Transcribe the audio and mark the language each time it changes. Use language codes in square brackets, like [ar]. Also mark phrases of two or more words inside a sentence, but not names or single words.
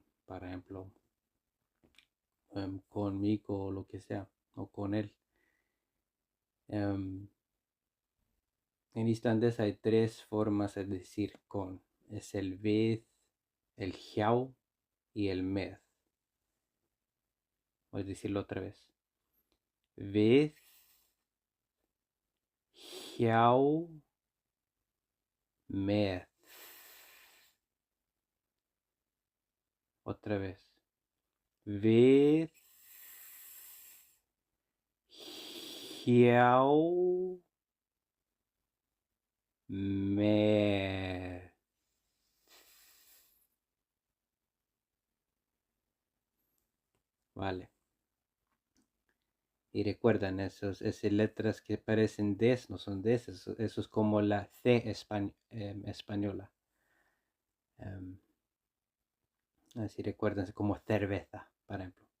[es] Por ejemplo, conmigo o lo que sea. O con él. En islandés hay tres formas de decir con. Es el við, el hjá y el með. Voy a decirlo otra vez. [is] Við, hjá, með. [es] Otra vez. [is] Við, hjá, með. [es] Vale. Y recuerdan, esas letras que parecen des no son des, eso es como la C española. Así recuerdan, es como cerveza, por ejemplo.